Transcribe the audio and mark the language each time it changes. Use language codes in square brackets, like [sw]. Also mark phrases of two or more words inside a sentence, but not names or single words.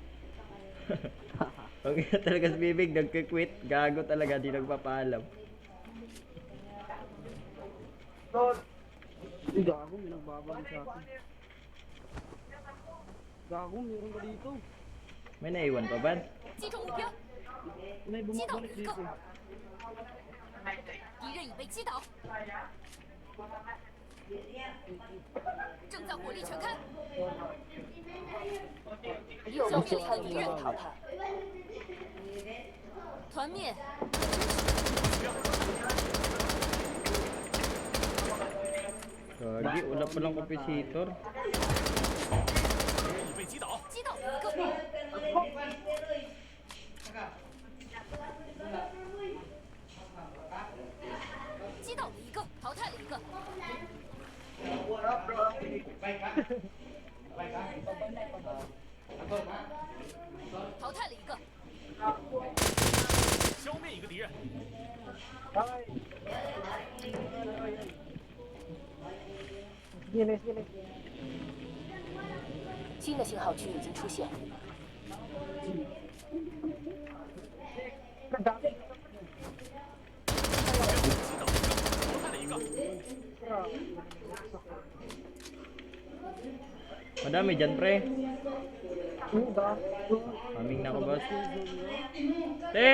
[tl] Okay talaga si Bibig, nagkikwit. Gago talaga, di nagpapaalam. Lord. Uy, gago, may nagbabalik sa akin. Gago, meron ka dito. May naiwan pa ba? [zh] 击中目标， [tl] May bumabalik dito. [zh] 敌人已被击倒，正在火力全开。消灭了一个敌人，团团灭， [tl] Gagi, wala palang kapisitor. [zh] 敌人已被击倒，击倒了一个，击倒了一个，淘汰了一个，淘汰了一个，消灭一个敌人， [tl] Ay. Ginis, ginis. [zh] 新的信号区已经出现， [tl] Kadami. [zh] 击倒淘汰了一个， [tl] Madami dyan, pre. Diba? Kaming na ko, boss. Te!